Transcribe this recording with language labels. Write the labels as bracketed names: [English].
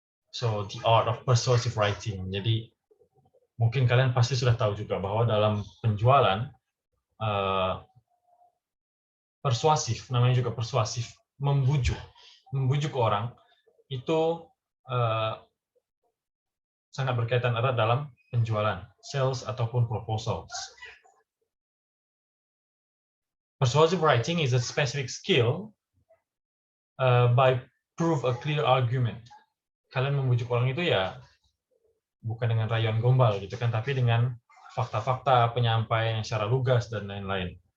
[English] So the art of persuasive writing. [Indonesian] Jadi mungkin kalian pasti sudah tahu juga bahwa dalam penjualan persuasif, namanya juga persuasif, membujuk orang itu sangat berkaitan erat dalam penjualan, sales ataupun proposals. [English] Persuasive writing is a specific skill by prove a clear argument. [Indonesian] Kalian membujuk orang itu ya bukan dengan rayuan gombal gitu kan, tapi dengan fakta-fakta, penyampaian yang secara lugas dan lain-lain.